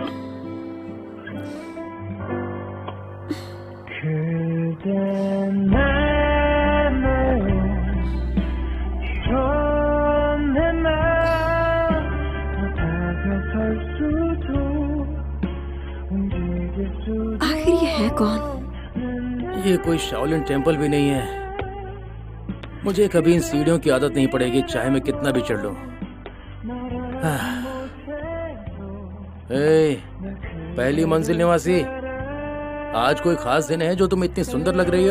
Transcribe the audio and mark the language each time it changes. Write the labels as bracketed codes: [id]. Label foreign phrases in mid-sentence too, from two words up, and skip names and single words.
[ko] 그대 내 마음 이런 내 마음 더 다가설 수도 움직일 수도 [hi] आखिर ये है कौन? ये कोई शाओलिन टेम्पल भी नहीं है। मुझे कभी इन सीढ़ियों की आदत नहीं पड़ेगी, चाहे मैं कितना भी चढ़ लूं। ए, पहली मंजिल निवासी, आज कोई खास दिन है जो तुम इतनी सुंदर लग रही हो?